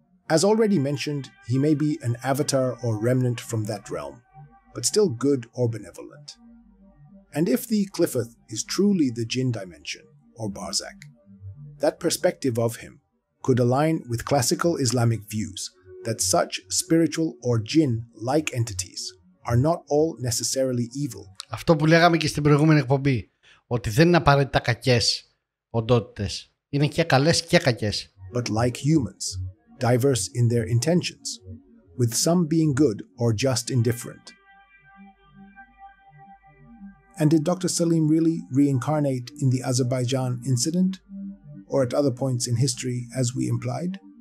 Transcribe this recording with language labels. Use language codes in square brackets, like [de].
[en] As already mentioned, he may be an avatar or remnant from that realm, but still good or benevolent. And if the Qliphoth is truly the Jinn dimension, or Barzakh, that perspective of him could align with classical Islamic views that such spiritual or Jinn-like entities are not all necessarily evil. [el] Αυτό που λέγαμε και στην προηγούμενη εκπομπή, ότι δεν είναι απαραίτητα κακές οντότητες. Είναι και καλές και κακές. [en] But like humans, diverse in their intentions, with some being good or just indifferent. And did Dr. Salim really reincarnate in the Azerbaijan incident, or at other points in history as we implied?